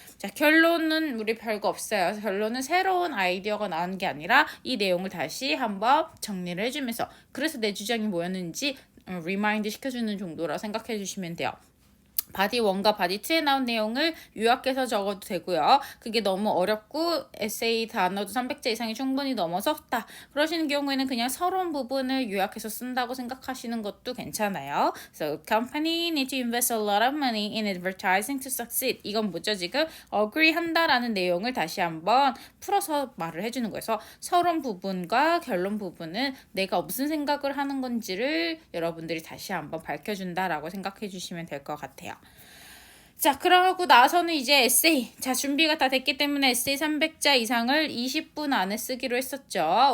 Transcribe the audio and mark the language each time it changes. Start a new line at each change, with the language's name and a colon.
Korean: 자, 결론은 우리 별거 없어요. 결론은 새로운 아이디어가 나온 게 아니라 이 내용을 다시 한번 정리를 해주면서 그래서 내 주장이 뭐였는지 리마인드 시켜주는 정도라 생각해 주시면 돼요. 바디 1과 바디 2에 나온 내용을 요약해서 적어도 되고요. 그게 너무 어렵고 에세이 단어도 300자 이상이 충분히 넘어섰다 그러시는 경우에는 그냥 서론 부분을 요약해서 쓴다고 생각하시는 것도 괜찮아요.
English: So, company need to invest a lot of money in advertising to succeed.
Korean: 이건 뭐죠? 지금 agree 한다라는 내용을 다시 한번 풀어서 말을 해주는 거예요. 그래서 서론 부분과 결론 부분은 내가 무슨 생각을 하는 건지를 여러분들이 다시 한번 밝혀준다라고 생각해 주시면 될 것 같아요. 자, 그러고 나서는 이제 에세이. 자, 준비가 다 됐기 때문에 에세이 300자 이상을 20분 안에 쓰기로 했었죠.